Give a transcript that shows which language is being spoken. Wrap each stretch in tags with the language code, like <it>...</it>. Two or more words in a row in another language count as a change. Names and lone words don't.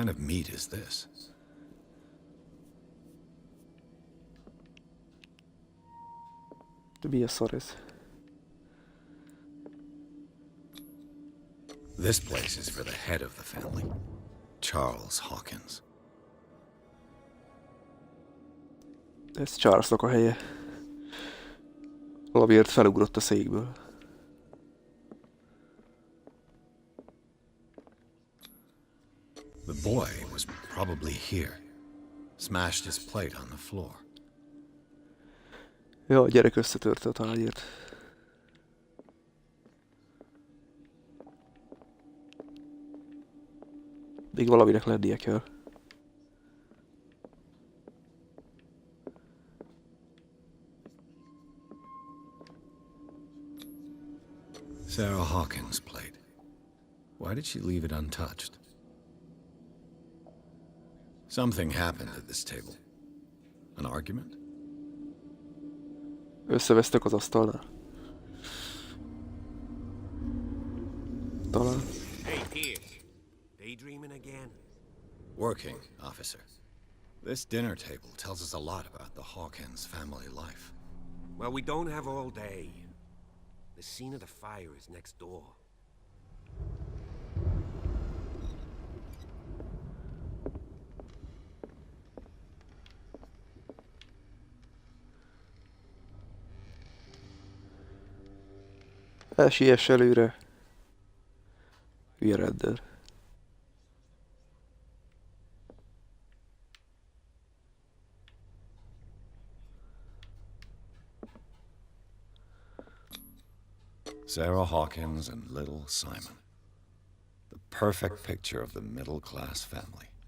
<en>meat is this?</en> <hu>De mi a szar ez?</hu> <en>This place is for the head of the family, Charles Hawkins.</en> <hu>Ez Charlesnak a helye. Valamiért felugrott a székből.</hu> <en>The boy was probably here. Smashed his plate on the floor.</en> <hu>Ja, a gyerek összetörte a tányért. Még valaminek lennie kell.</hu> <en>Sarah Hawkins' plate. Why did she leave it untouched? Something happened at this table. An argument?</en> <hu>Összevesztek az asztalnál. Talán.</hu> <en>Hey, Pierce. Daydreaming again? Working, officer. This dinner table tells us a lot about the Hawkins family life. Well, we don't have all day. The scene of the fire is next door.</en> <hu>Siess előre. Hülye rendőr.</hu> <en>Sarah Hawkins and little Simon. The perfect picture of the middle-class family.</en>